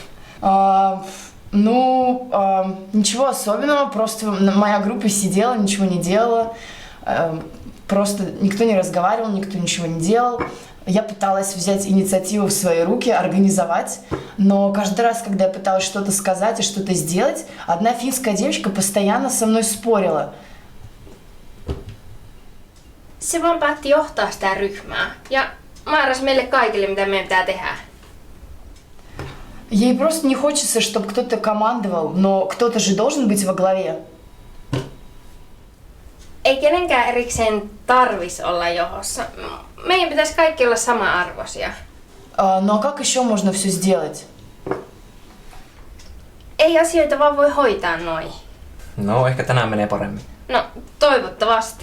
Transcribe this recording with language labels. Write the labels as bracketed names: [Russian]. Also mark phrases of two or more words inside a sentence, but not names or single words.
[Russian] Ничего особенного, просто моя группа сидела, ничего не делала, просто никто не разговаривал, никто ничего не делал. Я пыталась взять инициативу в свои руки, организовать, но каждый раз, когда я pыталась что-то сказать и что-то сделать, одна финская девочка постоянно со mной спорила. [Finnish] Se vaan päätti johtaa sitä ryhmää ja määräsi meille kaikille, mitä meidän pitää tehdä. [Russian] Ей просто не хочется, чтобы кто-то командовал, но кто-то же должен быть во главе. [Finnish] Ei kenenkään erikseen tarvis olla johossa. Meidän pitäisi kaikki olla sama-arvoisia. [Russian] Ну а как еще можно все сделать? [Finnish] Ei asioita vaan voi hoitaa noin. No, ehkä tänään menee paremmin. No, toivottavasti.